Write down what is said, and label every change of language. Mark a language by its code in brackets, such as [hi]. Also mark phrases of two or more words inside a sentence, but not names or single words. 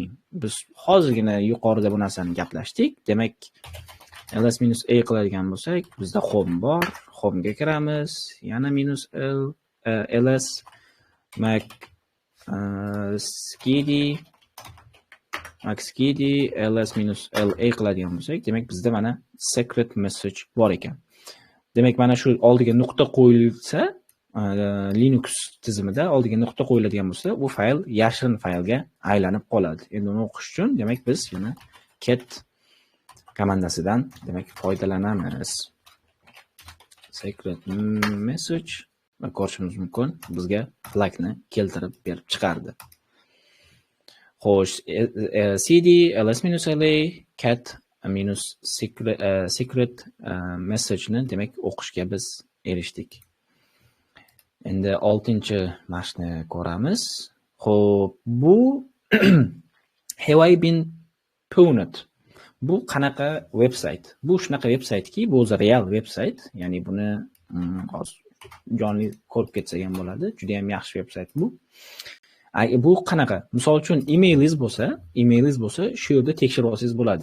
[uz] Biz hozirgina yuqorida bu narsani gaplashdik. Demak, ls-a qiladigan bo'lsak, bizda home bor. Home'ga kiramiz. Yana -l, ls, maxkd, ls-la qiladigan bo'lsak, demak bizda mana [en] secret message [uz] bor ekan. Demak, mana shu oldiga nuqta qo'yilsa, Linux tizimida oldiga nuqta qo'yiladigan bo'lsa, bu fayl yashirin faylga aylanib qoladi. Endi uni o'qish uchun, demak, biz yana cat komandasidan demak foydalanamiz. [en] Secret message [uz] va ko'rishimiz mumkin, bizga flagni keltirib berib chiqardi. Xo'sh, [en] cd ls-la cat secret message [uz] ni demak o'qishga biz erishdik. Endi 6-mashni ko'ramiz. Xo'p, bu have I been pwned? Bu qanaqa veb-sayt? Bu shunaqa veb-saytki, bu o'zi real veb-sayt, ya'ni buni hozir jonli ko'rib ketsak ham bo'ladi. Juda ham yaxshi veb-sayt bu. Bu qanaqa? Misol uchun emailingiz bo'lsa, shu yerda tekshirib olsangiz bo'ladi.